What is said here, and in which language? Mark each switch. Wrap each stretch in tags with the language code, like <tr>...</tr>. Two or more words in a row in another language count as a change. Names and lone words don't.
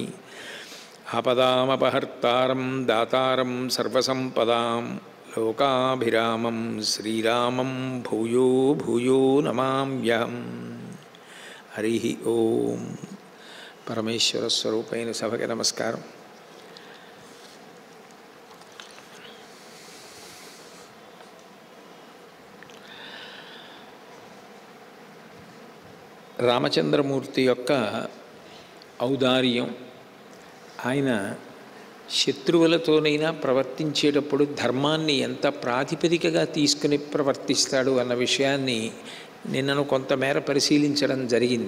<sa>आपदामपहर्तारं दातारं सर्वसम्पदां लोकाभिरामं श्रीरामं भूयो भूयो नमाम्यहं। हरिः ओं।</sa> <te>పరమేశ్వర స్వరూపైన సభకే నమస్కారం। రామచంద్రమూర్తి యొక్క ఔదార్యం, ఆయన శత్రువులతోనైనా ప్రవర్తించేటప్పుడు ధర్మాన్ని ఎంత ప్రాతిపదికగా తీసుకుని ప్రవర్తిస్తాడు అన్న విషయాన్ని నిన్నను కొంతమేర పరిశీలించడం జరిగింది.</te>